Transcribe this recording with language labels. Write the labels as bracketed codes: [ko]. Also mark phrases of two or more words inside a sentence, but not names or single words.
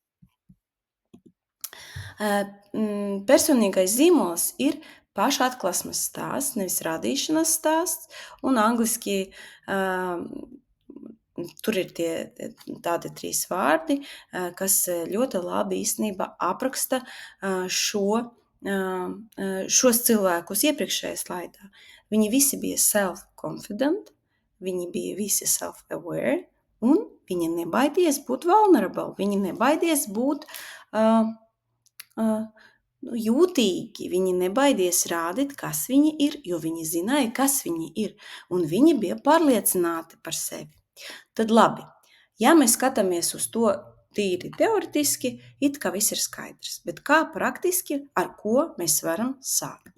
[lv] Personīgais zīmols ir pašatklāsmes stāsts, nevis radīšanas stāsts, un angliski tur ir tādi 3 vārdi, kas ļoti labi īstenībā apraksta šos cilvēkus iepriekšējā slaidā. Viņi visi bija self-confident, viņi bija visi self-aware, un viņi nebaidījās būt vulnerable, viņi nebaidījās būt jūtīgi, viņi nebaidies rādīt, kas viņi ir, jo viņi zināja, kas viņi ir, un viņi bija pārliecināti par sevi. Tad labi, ja mēs skatāmies uz to tīri teoretiski, it kā viss ir skaidrs, bet kā praktiski, ar ko mēs varam sākt?